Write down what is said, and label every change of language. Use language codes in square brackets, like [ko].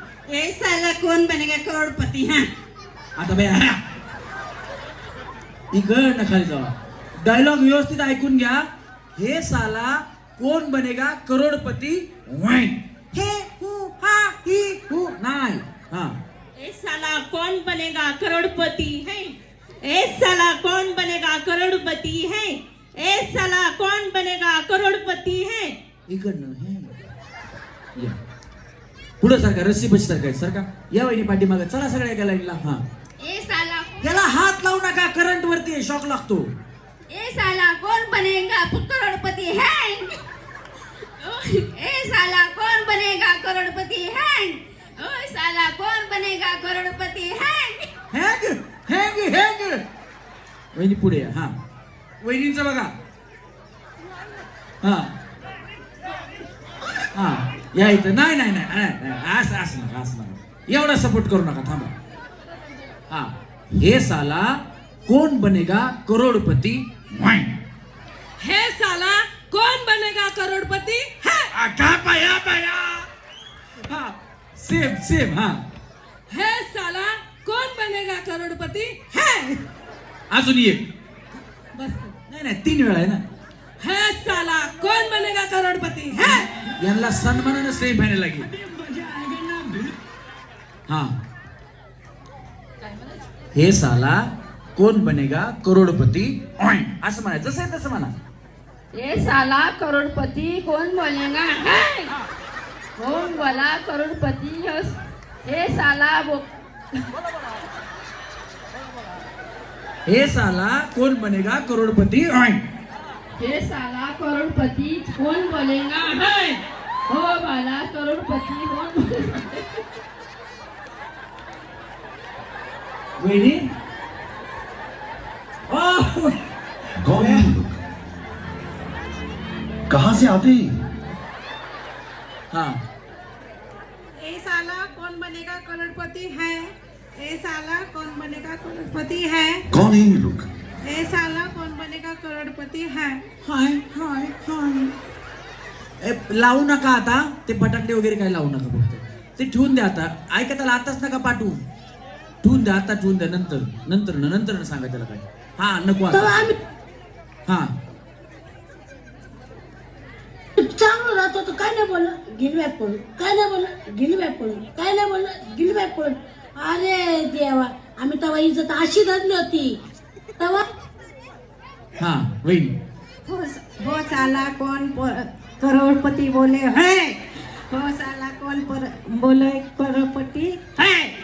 [hi] ए साला कौन बनेगा करोड़पति है? [mr] आता बे इकडनं खाली जावा. डायलॉग व्यवस्थित ऐकून घ्या. [hi] हे साला कोण बनेगा करोडपती. [mr] हे हु हा ही हु नाही. हा. [hi] ए साला कौन बनेगा करोड़पति है? ए साला कौन बनेगा करोड़पति है? ए साला कौन बनेगा करोड़पति है? [mr] इकडनं हे या. पुढे सरका रस्सी बस सरका सरका. या वहिनी पाठीमागे चला सगळ्या एका लाईनला. हा. [hi] ए साला [mr] याला हात लावू नका. करंट वरती शॉक लागतो. [hi] ए साला कौन बनेगा करोड़पति है? ए साला कौन बनेगा करोड़पति है? ओ साला कौन बनेगा करोड़पति है? [mr] Hang hang hang. वहिनी पुढे या. हा. वहिनींचं बघा. हा हा या इथं. नाही नाही नाही नाही. असं असं नका असं नका. एवढा सपोर्ट करू नका. थांबा. हा. [hi] हे साला कोण बनेगा करोडपती. हे साला कौन बनेगा करोड़पति है? [mr] आता पाया पाया. हा सेम सेम. हा. [hi] हे साला कौन बनेगा करोड़पति है? [mr] अजून एक. बस. नाही नाही 3 वेळा आहे ना. [hi] हे साला कौन बनेगा करोड़पति है? [mr] यांना सन्मानानं सेम फायनल लागेल. हा. [hi] हे साला कोण बनेगा करोडपती. [mr] असं म्हणायचं. जसं आहे तसं म्हणा. [hi] ये साला करोड़पति कौन बनेगा है? कौन बोला करोड़पति? ये साला हे साला कोण बनेगा करोडपती. ये साला करोड़पति कौन बनेगा है? हो वाला करोड़पति कौन बनेगा? [mr] वहिनी [hi] कौन है ये लोग? कहाँ से आते हैं? हा. ए साला कौन बनेगा करोड़पति है? ए साला कौन बनेगा करोड़पति है? कौन है ये लोग? ए साला कौन बनेगा करोड़पति है? [mr] हाय हाय हाय. लावू नका आता. ते फटाकडे वगैरे काय लावू नका. फक्त ते ठेवून द्या आता. ऐका त्याला आताच नका पाठवू. ठेवून द्या. आता ठेवून द्या. नंतर नंतर नंतर सांगा त्याला काय. हा नको आता. हा. चांगलं राहतो तो काय नाही बोलला. गिलव्या पळून काय नाही बोलला. गिलव्या पळून काय नाही बोलला. गिलव्या पळून. अरे देवा आम्ही तेव्हा इज्जत अशी धरली होती तेव्हा. हा वहिनी. [hi] हो साला कौन करोड़पति बोले है? हो साला कौन बोले करोड़पति है?